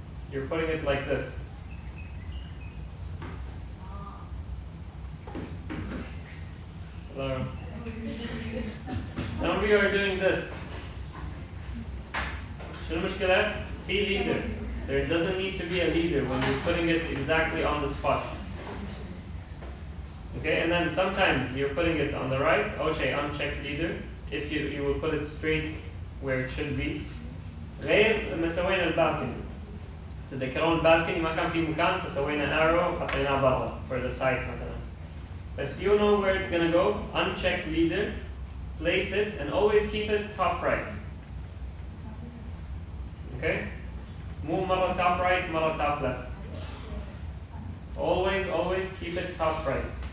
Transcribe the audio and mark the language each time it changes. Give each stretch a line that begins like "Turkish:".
English: You're putting it like this. Hello. Some of you are doing this.
Arabic: شنو المشكلة؟ في leader.
English: There doesn't need to be a leader when you're putting it exactly on the spot. Okay, and then sometimes you're putting it on the right. Okay, uncheck leader. If you will put it straight where it should be.
Arabic: غير لما سوينا البالكني. تذكرون البالكني ما كان في مكان فسوينا arrow حطيناه برا
English: for the side
Arabic: مثلا.
English: But you know where it's gonna go. Uncheck leader. Place it and always keep it top right. Okay? Move مرة top right, مرة top left. Always keep it top right.